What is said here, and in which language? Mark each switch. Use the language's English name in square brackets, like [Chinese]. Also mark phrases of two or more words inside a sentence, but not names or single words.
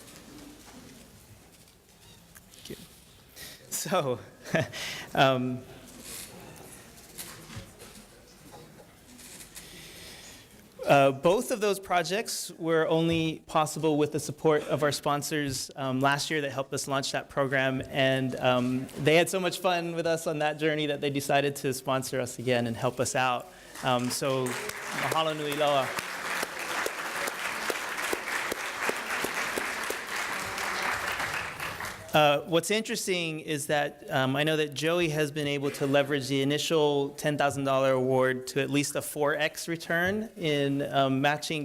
[English] So, both of those projects were only possible with the support of our sponsors last year that helped us launch that program, and they had so much fun with us on that journey that they decided to sponsor us again and help us out. So, [Hawaiian] mahalo nui loa. [English] What's interesting is that I know that Joey has been able to leverage the initial $10,000 award to at least a 4x return in matching.